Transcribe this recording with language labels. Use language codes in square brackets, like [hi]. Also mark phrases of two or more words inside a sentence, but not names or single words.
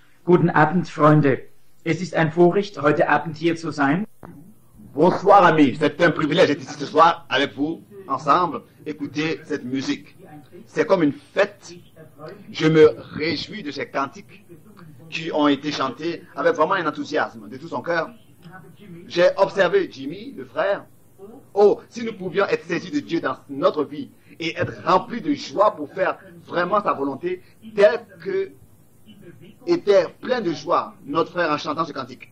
[de] Guten Abend, Freunde. Es ist ein Vorrecht, heute Abend hier zu sein. [fr] Bonsoir amis, c'est un privilège d'être ici ce soir avec vous, ensemble, écouter cette musique. C'est comme une fête. Je me réjouis de ces cantiques qui ont été chantés avec vraiment un enthousiasme de tout son cœur. J'ai observé Jimmy, le frère. Oh, si nous pouvions être saisis de Dieu dans notre vie et être remplis de joie pour faire vraiment sa volonté, tel que était plein de joie notre frère en chantant ce cantique.